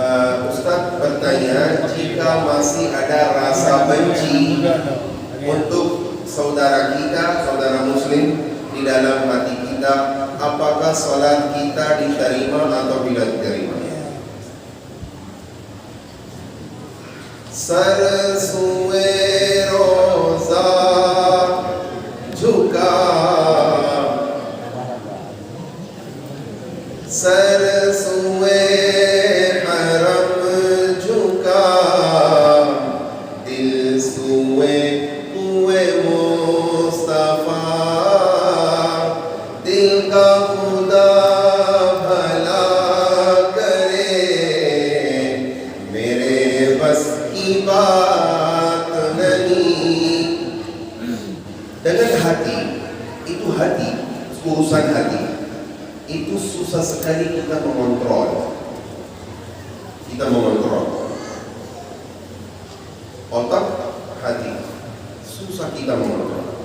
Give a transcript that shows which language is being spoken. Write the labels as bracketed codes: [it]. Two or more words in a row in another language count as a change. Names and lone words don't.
[id] Ustadz bertanya, jika masih ada rasa benci untuk saudara kita, saudara muslim di dalam hati kita, apakah salat kita diterima atau tidak diterima? [ur] سرسوئے روضہ جھکا سر سوئے حرم جھکا دل سوئے ہوئے مصطفیٰ دل کا خدا بھلا کرے میرے بس کی بات نہیں. [id] Dengan hati, itu hati, urusan hati, itu susah sekali kita mengontrol. Kita mengontrol otak, hati, susah kita mengontrol.